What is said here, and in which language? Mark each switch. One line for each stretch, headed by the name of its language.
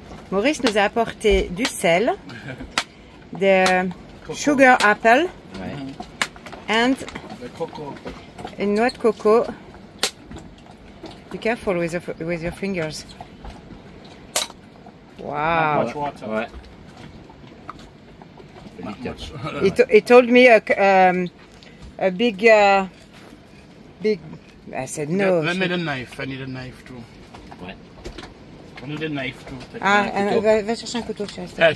French: Maurice nous a apporté du sel, de
English: sugar apple, and
French: une noix de coco.
English: Be careful with your fingers. Wow.
French: Ouais.
English: He told me a big. I said no. Let me the knife. I need a knife too.
French: Ouais.
English: I need a knife too.
French: Va chercher un couteau, chérie.